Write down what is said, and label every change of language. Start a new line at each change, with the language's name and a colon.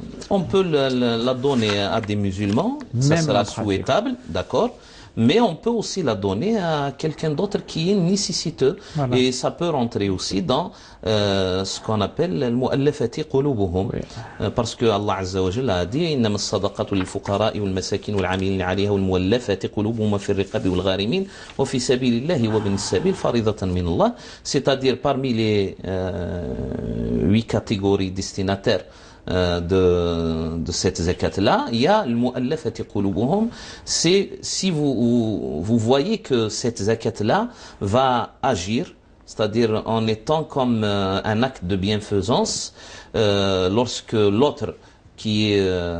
French: On peut la donner à des musulmans, ça Même sera en pratique. souhaitable, d'accord. Mais on peut aussi la donner à quelqu'un d'autre qui est nécessiteux. Voilà. Et ça peut rentrer aussi dans ce qu'on appelle al-mu'allafati qulubuhum. Oui. Parce que Allah Azza wa Jalla a dit
Arabic: إنما الصدقات للفقراء والمساكين والعاملين عليها والمؤلفة قلوبهم وفي الرقاب والغارمين وفي سبيل الله وابن السبيل فريضة من الله.
French: C'est-à-dire parmi les 8 catégories destinataires de cette zakat-là, il y a le mu'allafati qulubuhum. C'est si vous voyez que cette zakat-là va agir, c'est-à-dire en étant comme un acte de bienfaisance, lorsque l'autre qui est